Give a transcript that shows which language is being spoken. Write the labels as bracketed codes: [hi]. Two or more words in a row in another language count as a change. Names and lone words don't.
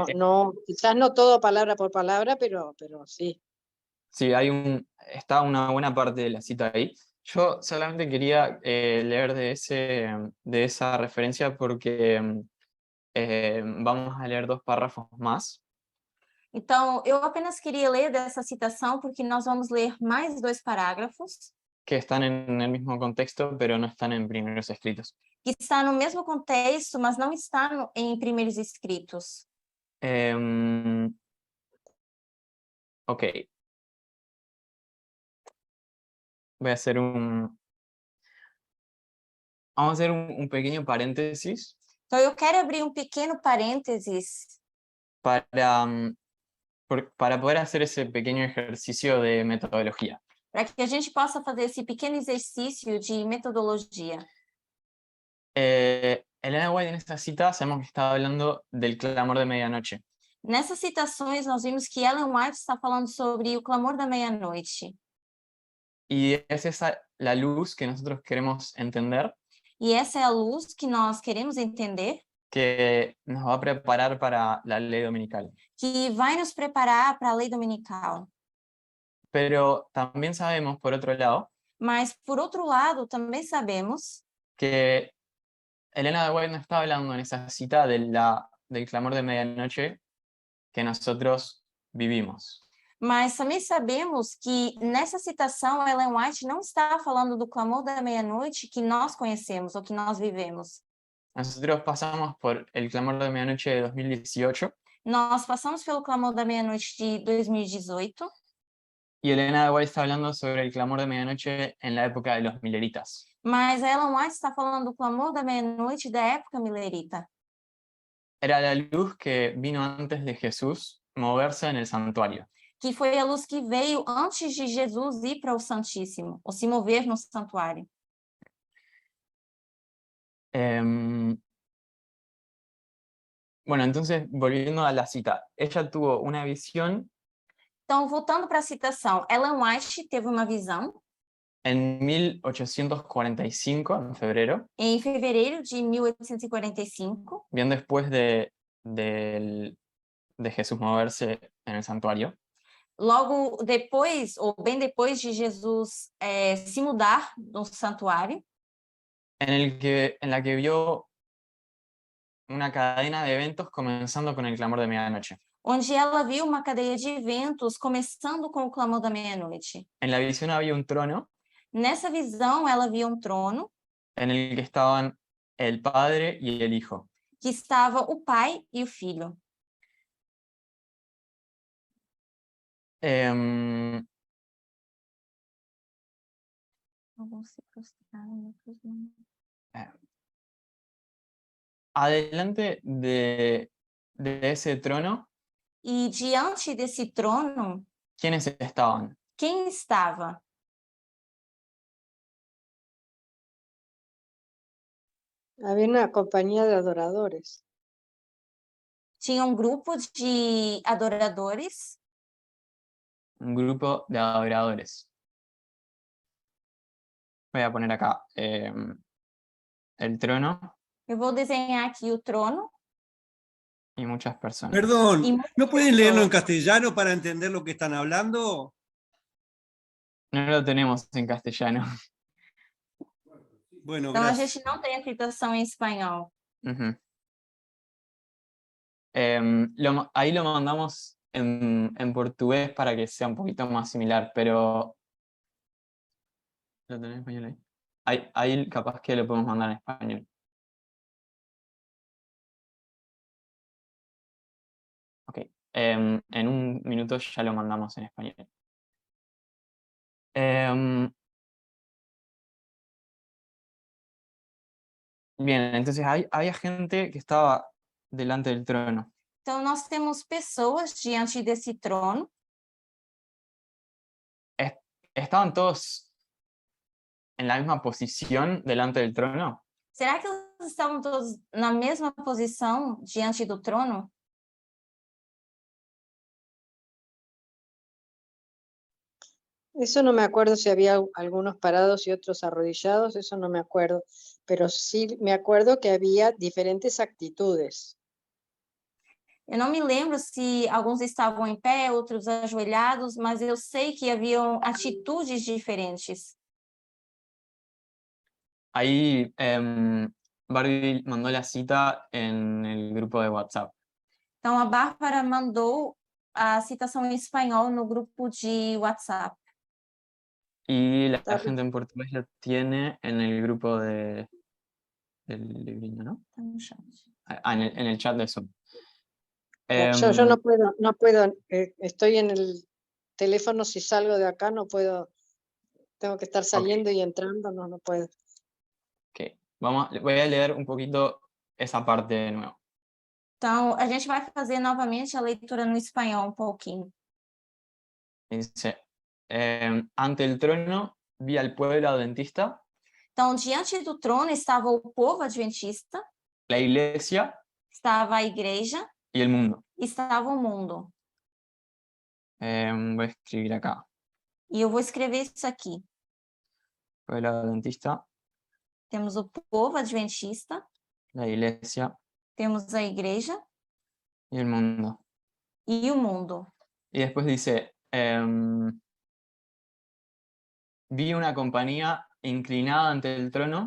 [es] quizás no todo palabra por palabra, pero sí. Sí, está una buena parte de la cita ahí. Yo solamente quería leer de esa referencia porque vamos a leer 2 párrafos más. [pt] Então, eu apenas queria ler dessa citação, porque nós vamos ler mais 2 parágrafos, [es] Que están en el mismo contexto, pero no están en Primeros Escritos. [pt] que está no mesmo contexto, mas não está em Primeiros Escritos. Ok. [es] Voy a hacer Vamos a hacer un pequeño paréntesis [pt] Então, eu quero abrir um pequeno parênteses [es] para poder hacer ese pequeño ejercicio de metodología. [pt] para que a gente possa fazer esse pequeno exercício de metodologia. [es] Elena White en esta cita sabemos que estaba hablando del clamor de medianoche. [pt] Nessas citações, nós vimos que Ellen White está falando sobre o clamor da meia-noite. [es] Y es esa la luz que nosotros queremos entender, [pt] E essa é a luz que nós queremos entender, [es] que nos va a preparar para la ley dominical. [pt] que vai nos preparar para a lei dominical. [es] Pero también sabemos, por otro lado, [pt] Mas, por outro lado, também sabemos [es] que Elena White no está hablando en esa cita del clamor de medianoche que nosotros vivimos. [pt] Mas também sabemos que nessa citação Ellen White não está falando do clamor da meia-noite que nós conhecemos ou que nós vivemos. [es] Nosotros pasamos por el clamor de medianoche de 2018 [pt] Nós passamos pelo clamor da meia-noite de 2018 [es] y Elena White está hablando sobre el clamor de medianoche en la época de los mileritas. [pt] mas a Ellen White está falando do clamor da meia-noite da época milerita. [es] Era la luz que vino antes de Jesús moverse en el santuario. [pt] Que foi a luz que veio antes de Jesus ir para o Santíssimo, ou se mover no santuário. [es] Bueno, entonces, volviendo a la cita, ella tuvo una visión [pt] Então, voltando para a citação, Ellen White teve uma visão [es] en 1845, en febrero, [pt] em fevereiro de 1845, [es] bien después de Jesús moverse en el santuario, [pt] logo depois, ou bem depois de Jesus se mudar no santuário, [es] en la que vio una cadena de eventos comenzando con el clamor de medianoche. [pt] onde ela viu uma cadeia de eventos começando com o clamor da meia-noite. [es] En la visión había un trono [pt] Nessa visão, ela via um trono [es] en el que estaban el Padre y el Hijo. [pt] que estava o Pai e o Filho. [es] Adelante de ese trono, [pt] E diante desse trono, [es] ¿quiénes estaban? [pt] quem estava? [es] Había una compañía de adoradores. [pt] Tinha um grupo de adoradores, [es] Un grupo de adoradores. Voy a poner acá el trono [pt] eu vou desenhar aqui o trono, [es] y muchas personas. Perdón, y ¿no pueden leerlo en personas. castellano para entender lo que están hablando? No lo tenemos en castellano. Bueno, [pt] Então, a [es] gracias. [pt] gente não tem a citação em espanhol. Ujú. [es] Ahí lo mandamos en portugués para que sea un poquito más similar, pero... ¿Lo tenés en español ahí? Ahí capaz que lo podemos mandar en español. Ok, en un minuto ya lo mandamos en español. Bien, entonces había gente que estaba delante del trono. [pt] Então, nós temos pessoas diante desse trono. [es] ¿Estaban todos en la misma posición delante del trono? [pt] Será que eles estavam todos na mesma posição diante do trono? [es] Eso no me acuerdo si había algunos parados y otros arrodillados, eso no me acuerdo, pero sí me acuerdo que había diferentes actitudes. [pt] Eu não me lembro se alguns estavam em pé, outros ajoelhados, mas eu sei que haviam atitudes diferentes. [es] Ahí Barbie mandó la cita en el grupo de WhatsApp. [pt] Então, a Bárbara mandou a citação em espanhol no grupo de WhatsApp. [es] Y la [pt] Está- [es] gente en portugués la tiene en el grupo del libreño, ¿no? [pt] Tá no chat. [es] En el chat de Zoom. Yo no puedo, estoy en el teléfono, si salgo de acá no puedo, tengo que estar saliendo y entrando, no puedo. Ok, voy a leer un poquito esa parte de nuevo. [pt] Então, a gente vai fazer novamente a leitura no espanhol um pouquinho. [es] Dice, ante el trono vi al pueblo adventista, [pt] Então, diante do trono estava o povo adventista, [es] la iglesia [pt] estava a igreja [es] y el mundo. [pt] e estava o mundo. [es] Voy a escribir acá, [pt] E eu vou escrever isso aqui. [es] pueblo adventista, [pt] Temos o povo adventista, [es] la iglesia [pt] temos a igreja [es] y el mundo. [pt] e o mundo. [es] Y después dice, vi una compañía inclinada ante el trono,